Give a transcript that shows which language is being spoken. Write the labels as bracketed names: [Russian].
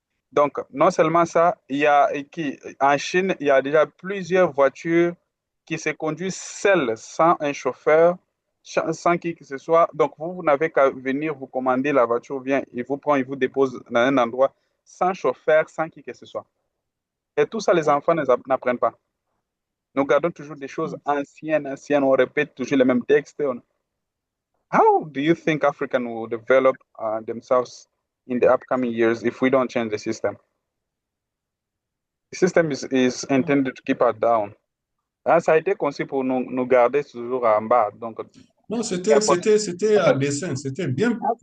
[French] Donc, non seulement ça, en Chine, il y a déjà plusieurs voitures qui se conduisent seules, sans un chauffeur, sans qui que ce soit. Donc, vous n'avez qu'à venir vous commander la voiture, vient, il vous prend, il vous dépose dans un endroit, sans chauffeur, sans qui que ce soit. Et tout ça, les enfants n'apprennent pas. Nous gardons toujours des choses anciennes, on répète toujours les mêmes textes. [English] How do you think African will develop themselves in the upcoming years if we don't change the system? The system is intended to keep us down. [French] Ça a été conçu pour nous garder toujours en bas. Donc, non, c'était à dessein, c'était bien.